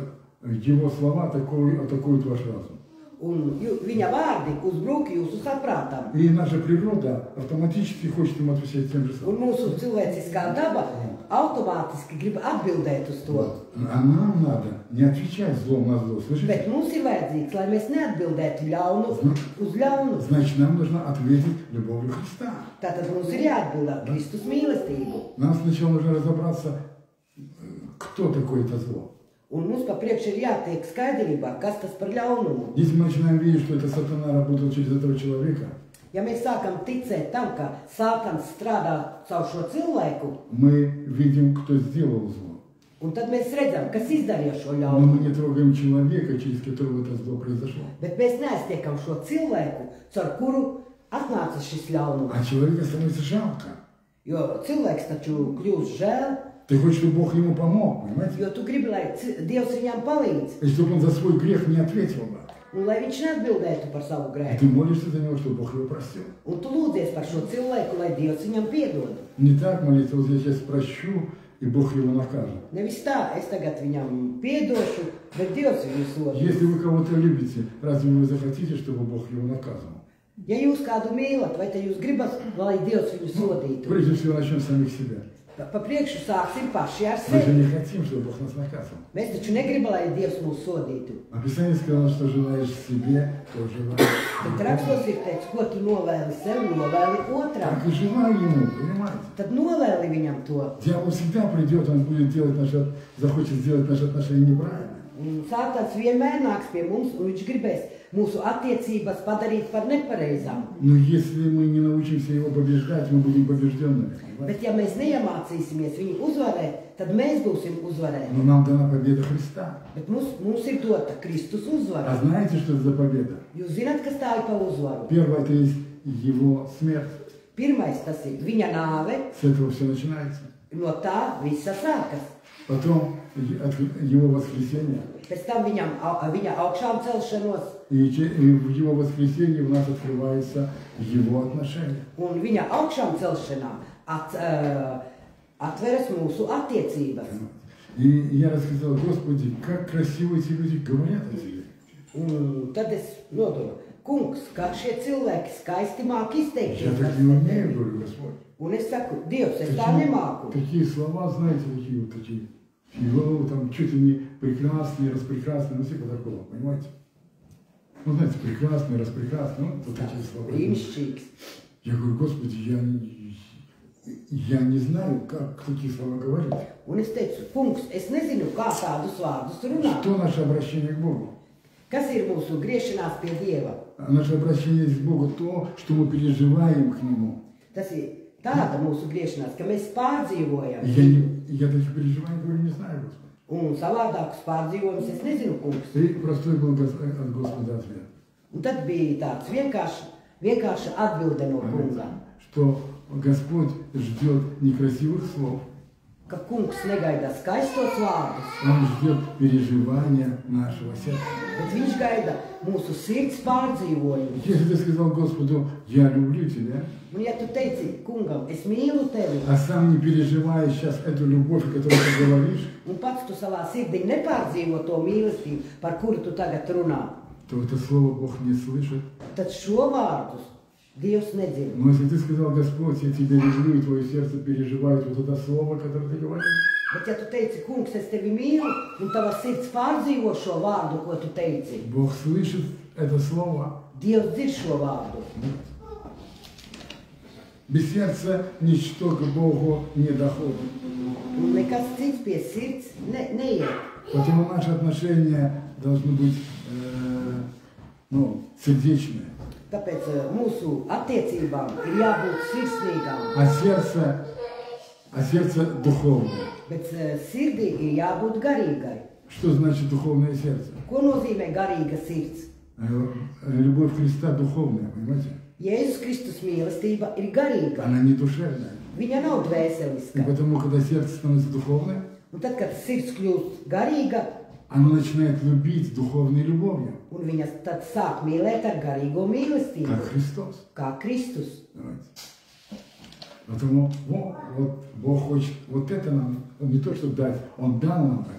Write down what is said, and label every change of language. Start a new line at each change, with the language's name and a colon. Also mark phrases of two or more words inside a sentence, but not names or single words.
Russian: Его слова атакуют ваш разум.
Latvian: Un viņa vārdi uzbrūk jūsu saprātam.
Russian: И наша природа автоматически хочет им отвечать тем же
Latvian: Un
Russian: самым.
Latvian: mūsu cilvēciskā daba automātiski grib atbildēt uz to.
Russian: А нам надо не отвечать злом на зло, слышите?
Latvian: Bet mums ir vajadzīgs, lai mēs neatbildētu ļaunu uz ļaunu.
Russian: Значит, нам нужно ответить любовью Христа.
Latvian: Tātad mums ir jāatbild ar Kristus mīlestību.
Russian: Нам сначала нужно разобраться, кто такое это зло.
Latvian: Un mums pa priekš ir jātiek skaidrībā, kas tas par ļaunumu.
Russian: Если мы начинаем видеть, что это сатана работал через этого человека,
Latvian: Ja mēs sākam ticēt tam, ka Sātans strādā caur šo cilvēku,
Russian: мы видим, кто сделал зло.
Latvian: un tad mēs redzam, kas izdarīja šo
Russian: Но мы
Latvian: ļaunumu.
Russian: не трогаем человека, через которого это зло произошло.
Latvian: Bet mēs neaiztiekam šo cilvēku, caur kuru atnāca šis ļaunums.
Russian: А человека становится жалко.
Latvian: Jo cilvēks taču kļūst žēl,
Russian: Ты хочешь, чтобы Бог ему помог, понимаете?
Latvian: jo tu gribi, lai Dievs viņam palīdz.
Russian: И чтобы он за свой грех не ответил бы.
Latvian: Un lai viņš neatbildētu par savu
Russian: И
Latvian: grēku.
Russian: ты молишься за него, чтобы Бог его простил.
Latvian: Un tu lūdzies par šo cilvēku, lai Dievs viņam piedod.
Russian: Не так молиться, вот я сейчас прощу, и Бог его накажет.
Latvian: Nevis tā, es tagad viņam piedošu, bet Dievs viņu sodīs.
Russian: Если вы кого-то любите, разве вы захотите, чтобы Бог его наказывал?
Latvian: Ja jūs kādu mīlat, vai te jūs gribat, lai Dievs viņu sodītu?
Russian: Прежде всего начнем с самих себя.
Latvian: Pa priekšu sāksim paši ar
Russian: Мы же
Latvian: sevi.
Russian: не хотим, чтобы Бог нас наказывал.
Latvian: Mēs taču negribam, lai Dievs mūs sodītu.
Russian: А Писание сказано, что желаешь себе, то желаешь.
Latvian: Bet rakstos ir teikts, ko tu novēli sev, novēli otram.
Russian: Так и желай ему, понимаете?
Latvian: Tad novēli viņam to.
Russian: Дьявол всегда придет, он будет делать захочет сделать наши отношения неправильно.
Latvian: Un Sātans vienmēr nāks pie mums, un viņš gribēs mūsu attiecības padarīt par nepareizām.
Russian: Но если мы не научимся его побеждать, мы будем побежденными. Понимаете?
Latvian: Bet ja mēs neiemācīsimies viņu uzvarēt, tad mēs būsim uzvarēti.
Russian: Но нам дана победа Христа.
Latvian: Bet mums ir dota Kristus uzvara.
Russian: А знаете, что это за победа?
Latvian: Jūs zināt, kas tā ir par uzvaru?
Russian: Первое, это есть его смерть.
Latvian: Pirmais tas ir viņa nāve,
Russian: С этого все начинается.
Latvian: no tā visa sākas.
Russian: Потом его воскресение.
Latvian: Pēc tam viņa augšām celšanos
Russian: И в его воскресенье у нас открывается его отношение.
Latvian: un viņa augšām celšanā atveras mūsu attiecības.
Russian: И я рассказал: Господи, как красиво эти люди говорят о тебе.
Latvian: Un tad es nodomu, kungs, kā šie cilvēki skaisti māk
Russian: Я
Latvian: izteikties.
Russian: так не умею, говорю, Господь.
Latvian: Un es saku, Dievs, es tā nemāku.
Russian: Такие слова, знаете, такие вот такие. Его там чуть ли не прекрасные, распрекрасные, ну типа такого, понимаете? Ну, знаете, прекрасный, распрекрасный, ну, вот такие слова.
Latvian: Brīnišķīgs.
Russian: Я говорю: Господи, я не знаю, как такие слова говорить.
Latvian: Un es teicu, kungs, es nezinu, kā tādus vārdus runāt.
Russian: Что наше обращение к Богу?
Latvian: Kas ir mūsu griešanās pie Dieva?
Russian: А наше обращение к Богу то, что мы переживаем к Нему.
Latvian: Tas ir tāda mūsu griešanās, ka mēs pārdzīvojam.
Russian: Я таких переживаний, говорю, не знаю, Господи.
Latvian: Un savādākus pārdzīvojumus es nezinu, kungs.
Russian: И простой был от Господа ответ.
Latvian: Un tad bija tāds vienkārši atbilde no kunga,
Russian: Что Господь ждет не красивых слов,
Latvian: ka kungs negaida skaistos vārdus,
Russian: Он ждет переживания нашего сердца.
Latvian: bet viņš gaida mūsu sirds pārdzīvojumus.
Russian: Если ты сказал Господу: я люблю тебя,
Latvian: Un ja tu teici, kungam, es mīlu tevi,
Russian: а сам не переживаешь сейчас эту любовь, о которой ты говоришь,
Latvian: un pats tu savā sirdī nepārdzīvo to mīlestību, par kuru tu tagad runā,
Russian: то это слово Бог не слышит.
Latvian: tad šo vārdus Dievs nedzird.
Russian: Но если ты сказал: Господь, я тебя люблю, и твое сердце переживает вот это слово, которое ты говоришь,
Latvian: Bet ja tu teici, kungs, es tevi mīlu, un tava sirds pārdzīvo šo vārdu, ko tu teici,
Russian: Бог слышит это слово.
Latvian: Dievs dzird šo vārdu.
Russian: Без сердца ничто к Богу не доходит.
Latvian: Un nekas cits pie sirds neiet.
Russian: Поэтому наши отношения должны быть сердечные.
Latvian: Tāpēc mūsu attiecībām ir jābūt sirsnīgām,
Russian: А сердце духовное.
Latvian: bet sirdī ir jābūt garīgai.
Russian: Что значит духовное сердце?
Latvian: Ko nozīmē garīga sirds?
Russian: Любовь Христа духовная, понимаете?
Latvian: Jēzus Kristus mīlestība ir garīga.
Russian: Она не душевная.
Latvian: Viņa nav
Russian: И
Latvian: dvēseliska.
Russian: потому, когда сердце становится духовным,
Latvian: Un tad, kad sirds kļūst garīga,
Russian: оно начинает любить духовной любовью,
Latvian: un viņa tad sāk mīlēt ar garīgo mīlestību,
Russian: как Христос.
Latvian: kā Kristus.
Russian: Давайте. Потому вот Бог хочет вот это нам, Он не то что дать, Он дал нам это.